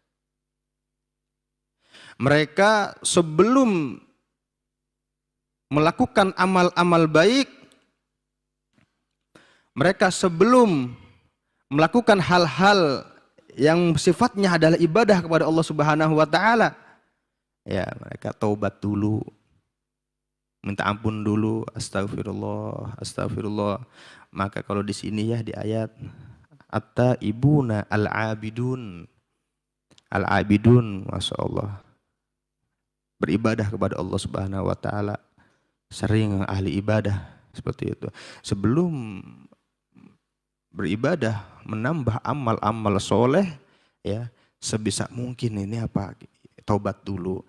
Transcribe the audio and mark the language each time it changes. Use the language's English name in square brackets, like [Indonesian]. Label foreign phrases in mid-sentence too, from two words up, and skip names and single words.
[Indonesian] Mereka sebelum melakukan amal-amal baik, mereka sebelum melakukan hal-hal yang sifatnya adalah ibadah kepada Allah [Arabic] سبحانه وتعالى, [Indonesian] ya mereka taubat dulu, minta ampun dulu, [Arabic] أستغفر الله، أستغفر الله. [Indonesian] Maka kalau di sini ya di ayat [Arabic] التائبون العابدون، العابدون, ما شاء الله, [Indonesian] beribadah kepada Allah [Arabic] سبحانه وتعالى, [Indonesian] sering ahli ibadah seperti itu. Sebelum beribadah, menambah amal-amal soleh, ya sebisa mungkin ini apa, taubat dulu.